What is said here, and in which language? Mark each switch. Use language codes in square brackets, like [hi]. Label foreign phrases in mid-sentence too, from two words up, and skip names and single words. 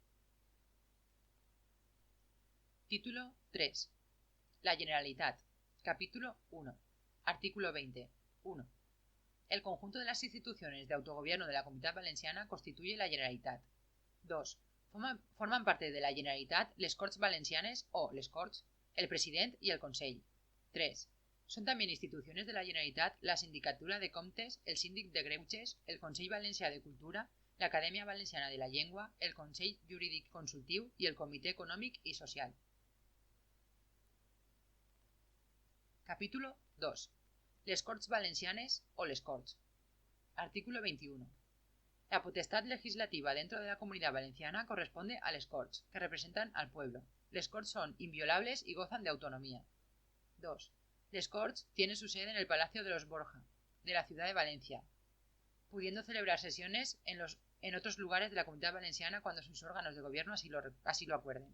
[es] Título 3. La Generalitat. Capítulo 1. Artículo 20. 1. El conjunto de las instituciones de autogobierno de la Comunitat Valenciana constituye la Generalitat. 2. Forman parte de la Generalitat les Corts Valencianes o les Corts, el President y el Consell. 3. Son también instituciones de la Generalitat la Sindicatura de Comptes, el Síndic de Greuges, el Consell Valencià de Cultura, l'Acadèmia Valenciana de la Llengua, el Consell Jurídic Consultiu i el Comitè Econòmic i Social. Capítulo 2. Les Corts Valencianes o les Corts. Artículo 21. La potestad legislativa dentro de la Comunidad Valenciana corresponde a les Corts, que representan al pueblo. Les Corts son inviolables y gozan de autonomía. 2. Les Corts tienen su sede en el Palacio de los Borja, de la ciudad de Valencia, pudiendo celebrar sesiones en en otros lugares de la Comunidad Valenciana cuando sus órganos de gobierno así lo acuerden.